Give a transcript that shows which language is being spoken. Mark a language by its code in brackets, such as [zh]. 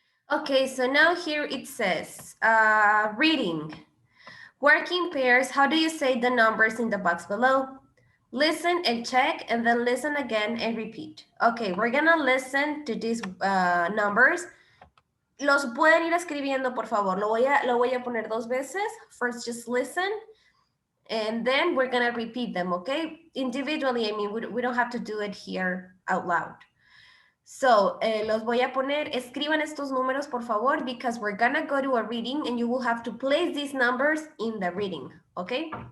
[en] Okay, so now here it says, reading. Working pairs, how do you say the numbers in the box below? Listen and check, and then listen again and repeat. Okay, we're gonna listen to these numbers. [es] Los pueden ir escribiendo, por favor. Lo voy a poner 2 veces. [en] First, just listen, and then we're gonna repeat them, okay? Individually, I mean, we don't have to do it here out loud. So, [es] los voy a poner, escriban estos números, por favor, [en] because we're gonna go to a reading and you will have to place these numbers in the reading, okay?